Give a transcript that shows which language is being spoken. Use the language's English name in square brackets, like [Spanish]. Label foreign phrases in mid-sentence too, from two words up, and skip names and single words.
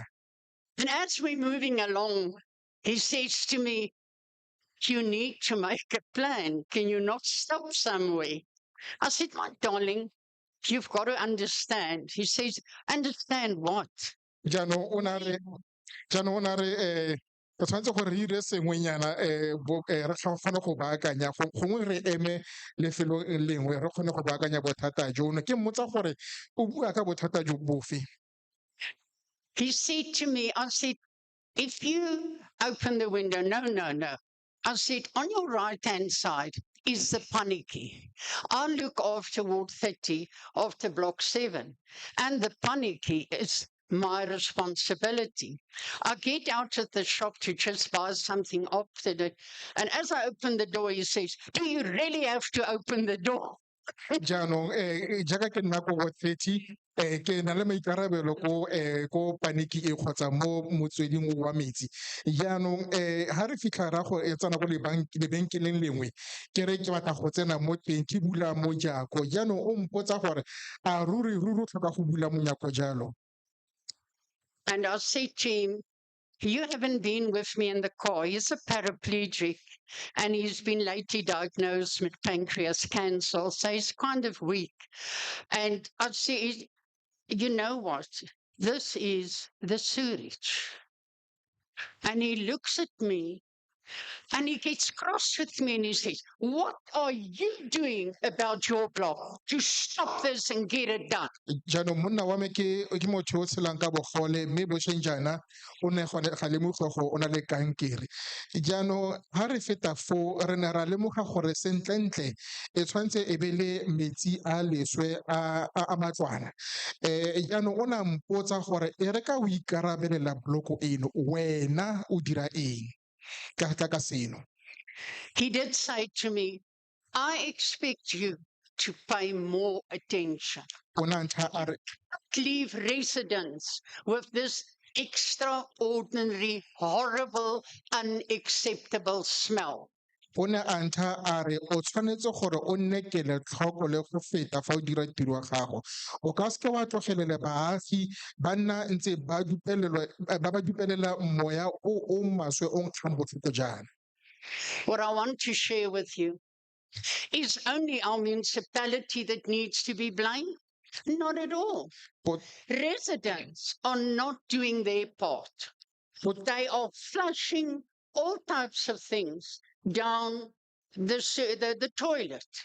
[English] And as we're moving along, he says to me, "You need to make a plan. Can you not stop somewhere?" I said, "My darling, you've got to understand." He says, "Understand what?" [Tswana] jaanong o na re re tshwanetse gore re dire sengwenyana re kgone go baakanya gongwe re eme lefelo lengwe re kgone go baakanya bothata jono. Ke mmotsa gore o bua ka bothata jo bofe. [English] He said to me, I said, "If you open the window," no. I said, "On your right-hand side is the paniki. I look after Ward 30, after Block 7, and the paniki is my responsibility. I get out of the shop to just buy something after it, and as I open the door, he says, "Do you really have to open the door?" [Tswana] jaanong jaaka ke nna ko Ward 30 ke na le maikarabelo ko paniki e kgotsa mo motsweding wa metsi. Jaanong ha re fitlha ra go tsena ko lebenkeleng lengwe ke re ke batla go tsena mo teng ke bula mojako, jaanong o mpotsa gore a ruri tlhoka go bula monyako jalo. [English] And I said to him, "You haven't been with me in the car. He's a paraplegic and he's been lately diagnosed with pancreas cancer, so he's kind of weak." And I said, "You know what? This is the sewage." And he looks at me and he gets cross with me and he says, "What are you doing about your block to stop this and get it done?" [Tswana] Jaanong monna wa me ke motho o tshelang ka bogole mme bošeng jaana o ne ga lemoga gore o na le kankere. Jaanong ha re feta fo re ne ra lemoga gore sentlentle e tshwanetse e be le metsi a leswe a matlwana. Jaanong o na mpotsa gore e re ka o ikarabelela bloko eno wena o dira eng ka tla ka seno. [English] He did say to me, "I expect you to pay more attention. Leave residents with this extraordinary, horrible, unacceptable smell." [Tswana] O ne a ntlha a re o tshwanetse gore o nne kelotlhoko le go feta fa o dira tiro ya gago. O ka seke wa tlogelele baagi ba nna ntse ba dupelela moya o maswe o nkgang botlhoko jaana. [English] What I want to share with you is only our municipality that needs to be blamed? Not at all. Residents are not doing their part. They are flushing all types of things down the toilet.